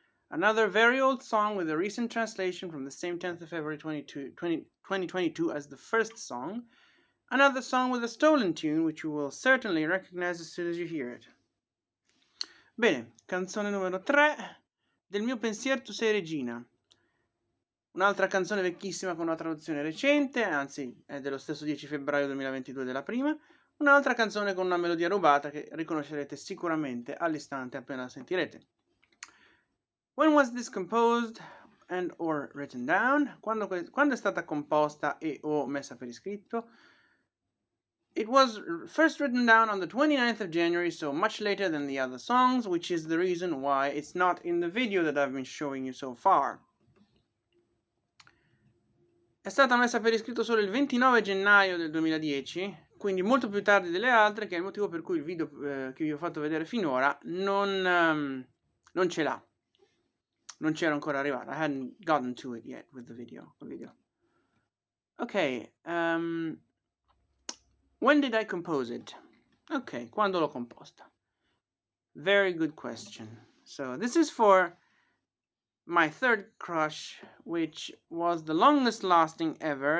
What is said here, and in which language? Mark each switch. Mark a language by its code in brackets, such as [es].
[en] Another very old song with a recent translation from the same 10th of February 2022 as the first song. Another song with a stolen tune, which you will certainly recognize as soon as you hear it. [it] Bene, canzone numero 3, Del mio pensier tu sei regina. Un'altra canzone vecchissima con una traduzione recente, anzi è dello stesso 10 febbraio 2022 della prima. Un'altra canzone con una melodia rubata che riconoscerete sicuramente all'istante appena la sentirete. [en] When was this composed and or written down? [it] Quando è stata composta e o messa per iscritto? [en] It was first written down on the 29th of January, so much later than the other songs, which is the reason why it's not in the video that I've been showing you so far. [it] È stata messa per iscritto solo il 29 gennaio del 2010, quindi molto più tardi delle altre, che è il motivo per cui il video che vi ho fatto vedere finora non ce l'ha. Non c'era ancora arrivato. [en] I hadn't gotten to it yet with the video. Ok, when did I compose it? [it] Ok, quando l'ho composta? [en] Very good question. So this is for my third crush, which was the longest lasting ever.